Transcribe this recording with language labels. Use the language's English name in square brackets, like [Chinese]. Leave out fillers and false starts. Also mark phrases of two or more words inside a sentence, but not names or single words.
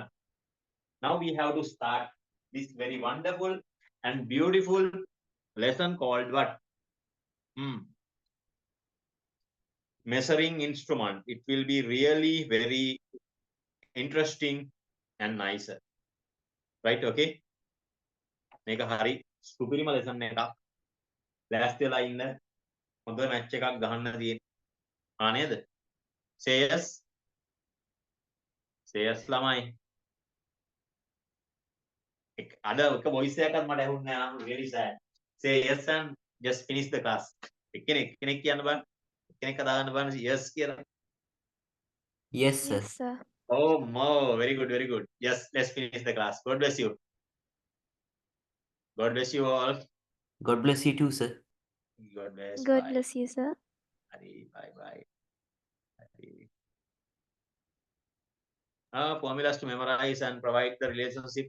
[English] Now we have to start this very wonderful and beautiful lesson called what? Measuring instrument. It will be really very interesting and nice. Right? [Sinhala] Okay. මේක හරි සුපිරිම lesson එකක්. ලෑස්ති වෙලා ඉන්න. හොඳ match එකක් ගහන්න තියෙන. නේද? [English] Say yes. Say yes ළමයි. [Sinhala] අද එක voice එකක්වත් මට ඇහුන්නේ නැහැ. [English] I'm really sad. Say yes and just finish the class. [Sinhala] කෙනෙක් කියන්න බෑ. කෙනෙක් හදාගන්න බෑ yes කියලා. [English] Yes, sir. Yes, sir. Oh, Mo, very good, very good. Yes, let's finish the class. God bless you. God bless you all. God bless you too, sir. God bless. God Bye. bless you, sir. Bye. Bye. Formulas to memorize and provide the relationship.